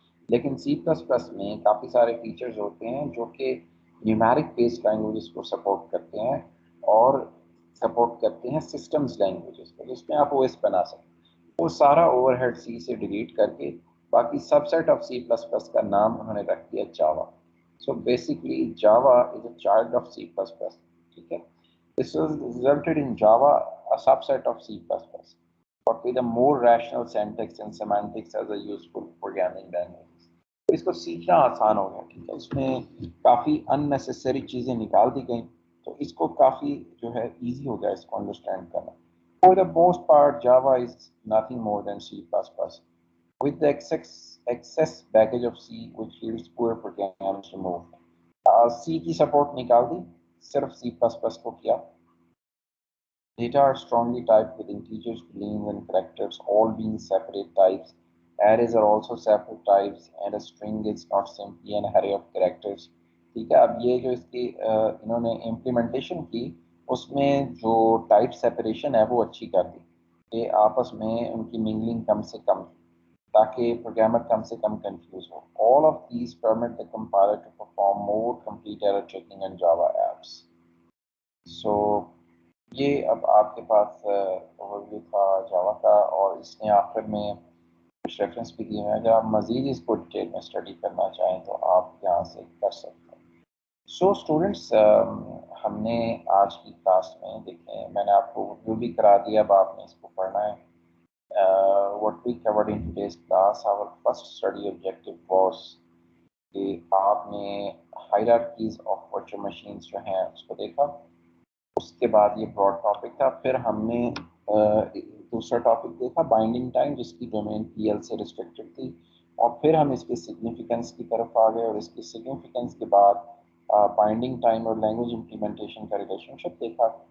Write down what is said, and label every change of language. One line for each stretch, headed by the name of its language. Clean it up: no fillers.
Urdu: لیکن C plus plus میں کافی سارے فیچرز ہوتے ہیں جو کہ نیومیرک بیسڈ لینگویجز کو سپورٹ کرتے ہیں اور سپورٹ کرتے ہیں سسٹمز لینگویجز کو جس میں آپ او ایس بنا سکتے ہیں. وہ سارا اوور ہیڈ سی سے ڈیلیٹ کر کے باقی سب set of C plus plus کا نام انہوں نے رکھ دیا جاوا.
English: So basically Java is a child of C plus plus.
Urdu: ٹھیک ہے.
English: This resulted in Java, a subset of C++, but with a more rational syntax and semantics as a useful programming language.
Urdu: اس کو سیکھنا آسان ہو گیا. ٹھیک ہے. اس میں کافی unnecessary چیزیں نکال دی گئیں تو اس کو کافی جو ہے ایزی ہو گیا اس کو انڈرسٹینڈ کرنا.
English: For the most part, Java is nothing more than C++, with the excess baggage of C, which yields poor programmers removed.
Urdu: C کی سپورٹ نکال دی، صرف C++ کو کیا.
English: Data are strongly typed with integers, booleans, and characters, all being separate types. Arrays are also separate types, and a string is not simply an array of characters.
Urdu: ٹھیک ہے. اب یہ جو اس کی انہوں نے امپلیمنٹیشن کی اس میں جو ٹائپ سیپریشن ہے وہ اچھی کر دی کہ آپس میں ان کی منگلنگ کم سے کم تاکہ پروگرامر کم سے کم confuse ہو.
English: All of these permit the compiler to perform more complete error checking on Java apps.
Urdu: So یہ اب آپ کے پاس اوورویو تھا جاوا کا، اور اس نے آخر میں کچھ ریفرنس بھی دیے ہیں. اگر آپ مزید اس کو ڈیٹیل میں اسٹڈی کرنا چاہیں تو آپ یہاں سے کر سکتے ہیں. سو اسٹوڈنٹس ہم نے آج کی کلاس میں دیکھیں میں نے آپ کو اوورویو بھی کرا دیا، اب آپ نے اس کو پڑھنا ہے.
English: What we covered in today's class, our first study objective was
Urdu: کہ آپ نے ہائرارکیز آف ورچوئل مشینز جو ہیں اس کو دیکھا. اس کے بعد یہ براڈ ٹاپک تھا. پھر ہم نے دوسرا ٹاپک دیکھا بائنڈنگ ٹائم، جس کی ڈومین پی ایل سے ریسٹرکٹڈ تھی. اور پھر ہم اس کی سگنیفیکنس کی طرف آ گئے، اور اس کی سگنیفیکنس کے بعد بائنڈنگ ٹائم اور لینگویج امپلیمنٹیشن کا ریلیشن شپ دیکھا.